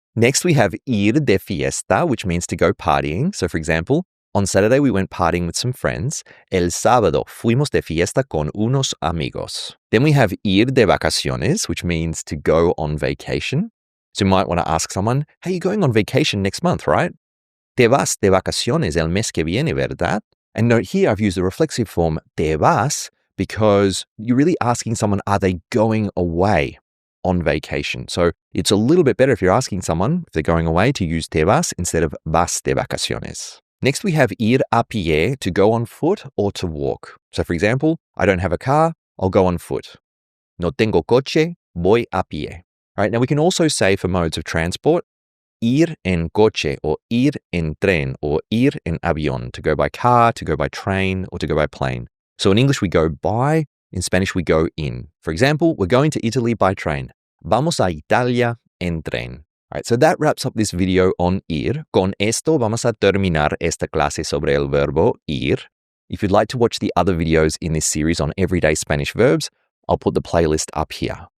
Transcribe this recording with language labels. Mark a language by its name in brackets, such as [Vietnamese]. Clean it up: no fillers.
[English] Next, we have ir de fiesta, which means to go partying. So for example, on Saturday, we went partying with some friends. [Spanish] El sábado fuimos de fiesta con unos amigos. [English] Then we have ir de vacaciones, which means to go on vacation. So you might want to ask someone, hey, you're going on vacation next month, right? [Spanish] Te vas de vacaciones el mes que viene, ¿verdad? [English] And note here, I've used the reflexive form te vas because you're really asking someone, are they going away on vacation? So it's a little bit better if you're asking someone, if they're going away, to use te vas instead of vas de vacaciones. Next, we have ir a pie, to go on foot or to walk. So for example, I don't have a car, I'll go on foot. [Spanish] No tengo coche, voy a pie. [English] All right, now we can also say for modes of transport, ir en coche or ir en tren or ir en avión, to go by car, to go by train, or to go by plane. So in English, we go by. In Spanish, we go in. For example, we're going to Italy by train. [Spanish] Vamos a Italia en tren. [English] All right, so that wraps up this video on ir. [Spanish] Con esto vamos a terminar esta clase sobre el verbo ir. [English] If you'd like to watch the other videos in this series on everyday Spanish verbs, I'll put the playlist up here.